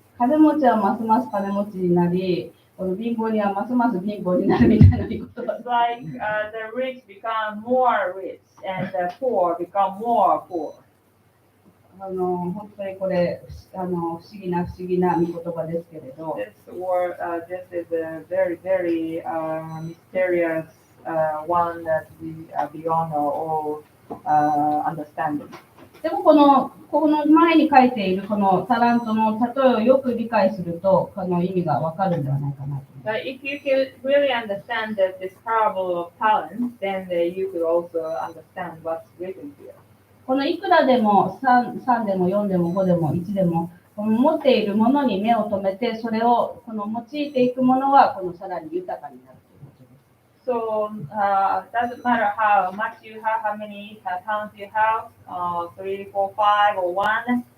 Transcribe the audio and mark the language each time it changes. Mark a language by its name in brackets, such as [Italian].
[Japanese] 金持ちはますます金持ちになり、この貧乏にはますます貧乏になるみたいな言葉。 [English] It's like the rich become more rich and the poor become more poor. [Japanese] 本当にこれ不思議な御言葉ですけれど、 [English] This is a very, very mysterious one that we are beyond our all understanding. [Japanese] でもこの前に書いているこのタラントの例えをよく理解すると、この意味がわかるんではないかなと思います。 [English] But if you can really understand this parable of talents, then you could also understand what's written here. [Japanese] このいくらでも 3でも4でも5でも1でも、この持っているものに目を留めて、それをこの用いていくものはこのさらに豊かになるということです。 [English] So doesn't matter how much you have, how many talents you have, 3, 4, 5, or 1.